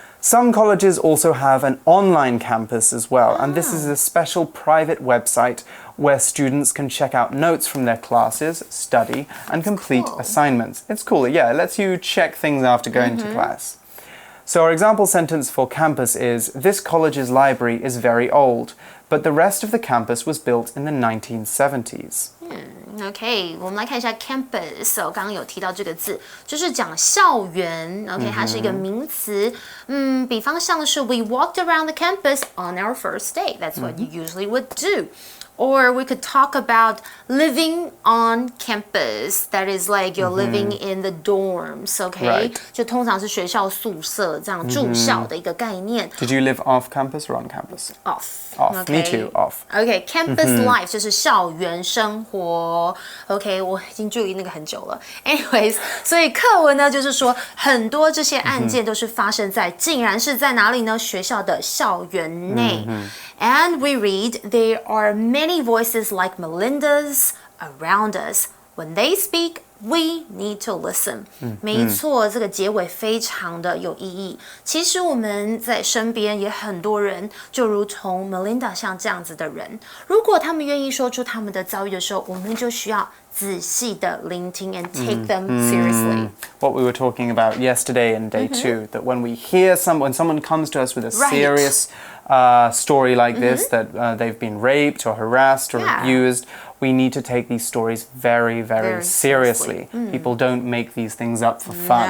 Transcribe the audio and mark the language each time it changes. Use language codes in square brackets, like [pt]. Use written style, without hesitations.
[en] Some colleges also have an online campus as well, and this is a special private website where students can check out notes from their classes, study, and complete assignments. It's cool, yeah, it lets you check things after going to class. So our example sentence for campus is, this college's library is very old, but the rest of the campus was built in the 1970s. [zh] OK， 我们来看一下 campus， 刚刚有提到这个字，就是讲校园。 OK， 它是一个名词。比方像是 [en] We walked around the campus on our first day. That's what you usually would do. Or we could talk about living on campus. That is like you're living in the dorms, okay? Right. [zh] 就通常是学校宿舍这样住校的一个概念。 [en] Did you live off campus or on campus? Off. Off. Okay. Me too. Off. [zh] Okay, campus life 就是校园生活。 OK， 我已经注意那个很久了。Anyways， 所以课文呢就是说，很多这些案件都是发生在，竟然是在哪里呢？学校的校园内。 [en] And we read, there are many voices like Melinda's around us. When they speak, we need to listen. [zh] 没错，这个结尾非常的有意义。其实我们在身边也很多人，就如同 Melinda 像这样子的人，如果他们愿意说出他们的遭遇的时候，我们就需要仔细的聆听 [en] and take them seriously. What we were talking about yesterday in day 2, that when we hear when someone comes to us with a serious story like this, that they've been raped or harassed or abused, we need to take these stories very, very seriously. People don't make these things up for fun.